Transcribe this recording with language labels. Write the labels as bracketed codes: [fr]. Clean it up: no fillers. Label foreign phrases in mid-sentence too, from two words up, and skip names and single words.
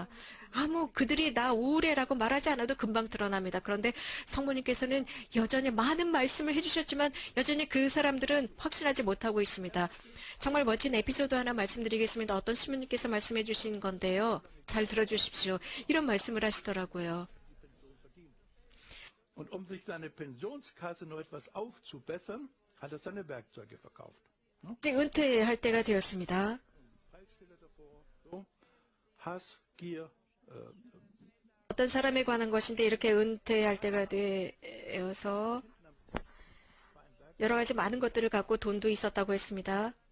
[ko] 그들이 나 우울해라고 말하지 않아도 금방 드러납니다. 그런데 성모님께서는 여전히 많은 말씀을 해주셨지만 여전히 그 사람들은 확신하지 못하고 있습니다. 정말 멋진 에피소드 하나 말씀드리겠습니다. 어떤 신부님께서 말씀해 주신 건데요. 잘 들어주십시오. 이런 말씀을 하시더라고요. [de] Und sich seine Pensionskasse noch etwas aufzubessern, hat seine Werkzeuge verkauft. [ko] 이제 은퇴할 때가 되었습니다. 어떤 사람에 관한 것인데 이렇게 은퇴할 때가 되어서 여러 가지 많은 것들을 갖고 돈도 있었다고 했습니다.